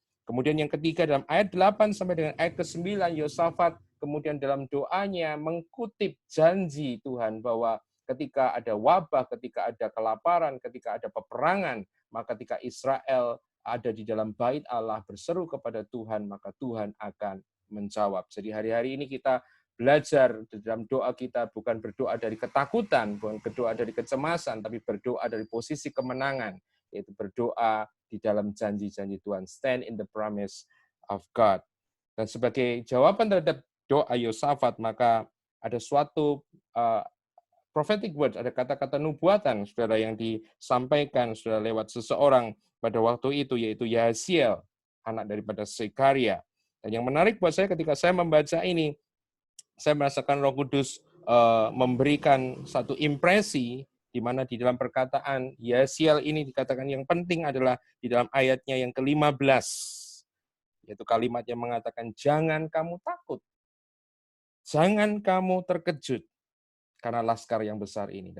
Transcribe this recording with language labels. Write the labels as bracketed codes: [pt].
[id] Kemudian yang ketiga, dalam ayat 8 sampai dengan ayat ke-9, Yosafat kemudian dalam doanya mengutip janji Tuhan bahwa ketika ada wabah, ketika ada kelaparan, ketika ada peperangan, maka ketika Israel ada di dalam bait Allah berseru kepada Tuhan, maka Tuhan akan menjawab. Jadi hari-hari ini kita belajar dalam doa kita bukan berdoa dari ketakutan, bukan berdoa dari kecemasan, tapi berdoa dari posisi kemenangan, yaitu berdoa di dalam janji-janji Tuhan. [en] Stand in the promise of God. [id] Dan sebagai jawaban terhadap doa Yosafat, maka ada suatu prophetic word, ada kata-kata nubuatan, saudara, yang disampaikan saudara lewat seseorang pada waktu itu, yaitu Yahaziel, anak daripada Zekaria. Dan yang menarik buat saya ketika saya membaca ini, saya merasakan Roh Kudus memberikan satu impresi di mana di dalam perkataan Yahaziel ini dikatakan yang penting adalah di dalam ayatnya yang ke-15, yaitu kalimat yang mengatakan, jangan kamu takut, jangan kamu terkejut karena laskar yang besar ini.